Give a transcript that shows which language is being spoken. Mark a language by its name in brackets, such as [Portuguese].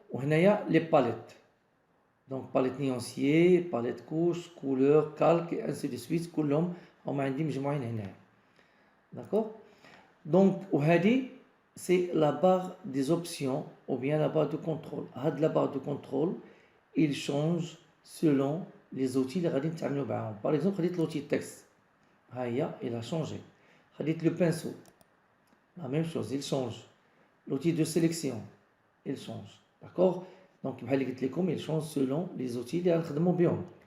[French] Ou les palettes. Donc palette nuancier, palette couche, couleur, calque et ainsi de suite. [Arabic] كلهم هم عندي مجموعين هنا. [French] D'accord. Donc c'est la barre des options ou bien la barre de contrôle. La barre de contrôle, il change selon les outils [Arabic] اللي غادي نتعاملوا معاهم. [French] Par exemple, خديت l'outil texte. Il a changé. خديت le pinceau. La même chose, il change. L'outil de sélection, il change. D'accord. Donc [Arabic] بحال اللي قلت لكم, [French] il change selon les outils [Arabic] اللي غنخدموا بهم.